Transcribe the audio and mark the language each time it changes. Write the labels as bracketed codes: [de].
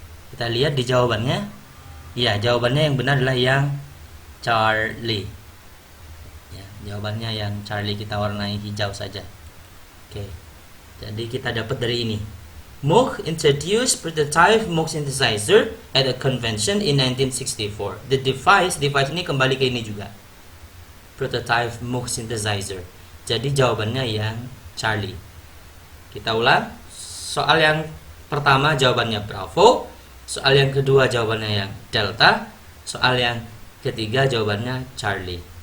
[id] Kita lihat di jawabannya. Ya, jawabannya yang benar adalah yang Charlie. Ya, jawabannya yang Charlie, kita warnai hijau saja. Oke. Jadi kita dapat dari ini. [en] Moog introduced prototype Moog synthesizer at a convention in 1964. The device [id] ini kembali ke ini juga. Prototype Moog synthesizer. Jadi jawabannya yang Charlie. Kita ulang. Soal yang pertama jawabannya Bravo. Soal yang kedua jawabannya yang Delta. Soal yang ketiga jawabannya Charlie.